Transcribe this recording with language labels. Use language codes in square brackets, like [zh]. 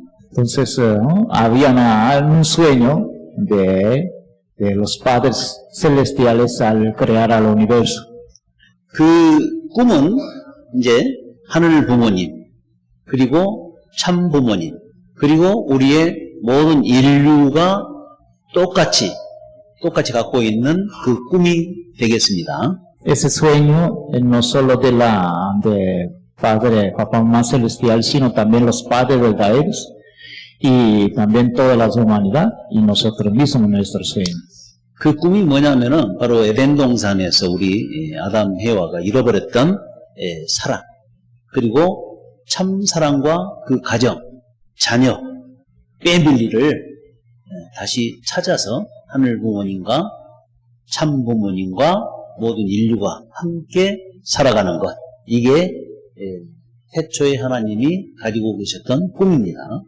[es] Entonces, había un sueño de los padres celestiales al crear al universo. [ko] 그 꿈은 이제 하늘 부모님, 그리고 참 부모님, 그리고 우리의 모든 인류가 똑같이 갖고 있는 그 꿈이 되겠습니다. [es] Ese sueño no solo de padre, papá, mamá celestial, sino también los padres verdaderos y también toda la humanidad y nosotros mismos nuestro sueño. [ko] 그 꿈이 뭐냐면은 바로 에덴 동산에서 우리 아담 해와가 잃어버렸던 사랑, 그리고 참 사랑과 그 가정, 자녀, 패밀리를 다시 찾아서 하늘 부모님과 참 부모님과 모든 인류가 함께 살아가는 것, 이게 태초에 하나님이 가지고 계셨던 꿈입니다.